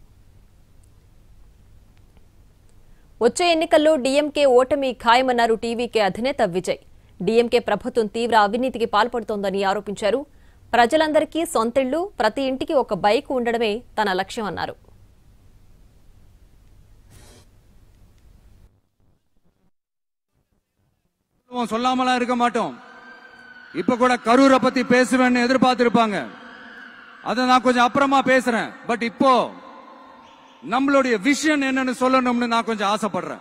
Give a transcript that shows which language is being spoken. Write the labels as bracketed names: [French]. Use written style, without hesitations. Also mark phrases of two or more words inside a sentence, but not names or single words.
[Telugu] వచ్చే ఎన్నికల్లో డీఎంకే ఓటమి ఖాయమన్నారు టీవీకే అధినేత విజయ్. డీఎంకే ప్రభుత్వం తీవ్ర అవినీతికి పాల్పడుతోందని ఆరోపించారు. ప్రజలందరికీ సొంతిళ్లు, ప్రతి ఇంటికి ఒక బైక్ ఉండడమే తన లక్ష్యమన్నారు. [Tamil] சொல்லாமலாம் இருக்க மாட்டோம். இப்ப கூட கரூரை பத்தி பேசுவேன்னு எதிர்பார்த்திருப்பாங்க. அதை நான் கொஞ்சம் அப்புறமா பேசுறேன். பட் இப்போ நம்மளுடைய விஷன் என்னன்னு சொல்லணும்னு நான் கொஞ்சம் ஆசைப்படுறேன்.